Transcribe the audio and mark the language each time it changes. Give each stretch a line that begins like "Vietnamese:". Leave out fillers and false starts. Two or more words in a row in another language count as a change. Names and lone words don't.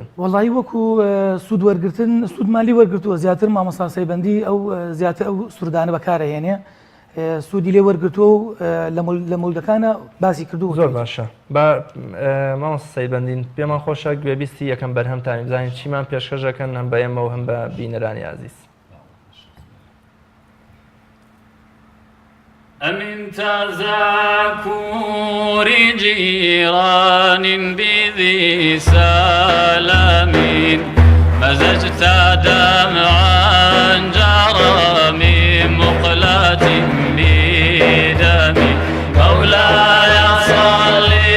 Central Kurdish: وەڵی وەکو سوود وەرگتن سوودمالی وەرگتووە زیاتر مامۆستا سەیبەندی ئەو زیاتر ئەو سرودانە بەکارەهێنێ سوودی لێ وەرگتووە و لە مەولودەکانە باسی کردو. زۆر باشە. بە مامۆستا سەیبەندین پێمان خۆشە گوێبیستی یەکەم بەرهەمتانی بزانین چیمان پێشکەشەکەن هەم بە ئێمە و هەم بە بینەرانی عزیز.
Arabic: أمن تذكر جيران بذي سلام مزجت دمعا جرى من مقلة بدم مولاي صل